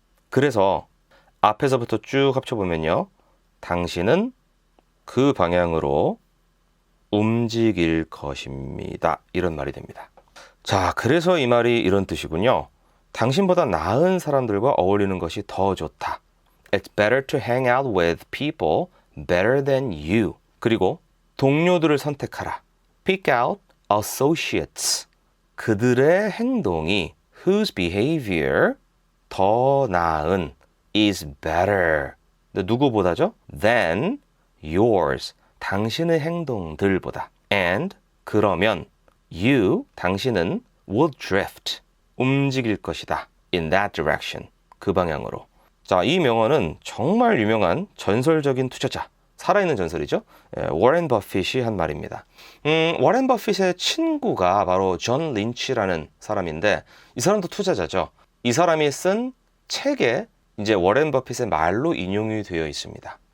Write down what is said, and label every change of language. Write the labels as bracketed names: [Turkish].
[Korean] 그래서 앞에서부터 쭉 합쳐보면요. 당신은 그 방향으로 움직일 것입니다. 이런 말이 됩니다. 자, 그래서 이 말이 이런 뜻이군요. 당신보다 나은 사람들과 어울리는 것이 더 좋다. [English] It's better to hang out with people better than you. [Korean] 그리고 동료들을 선택하라. [English] Pick out associates. [Korean] 그들의 행동이 [English] whose behavior [Korean] 더 나은 [English] is better. [Korean] 누구보다죠? [English] than yours. [Korean] 당신의 행동들보다. [English] And [Korean] 그러면 [English] you [Korean] 당신은 [English] will drift. [Korean] 움직일 것이다. [English] in that direction. [Korean] 그 방향으로. 자, 이 명언은 정말 유명한 전설적인 투자자, 살아있는 전설이죠. 워렌 버핏이 한 말입니다. 워렌 버핏의 친구가 바로 존 린치라는 사람인데 이 사람도 투자자죠. 이 사람이 쓴 책에 이제 워렌 버핏의 말로 인용이 되어 있습니다.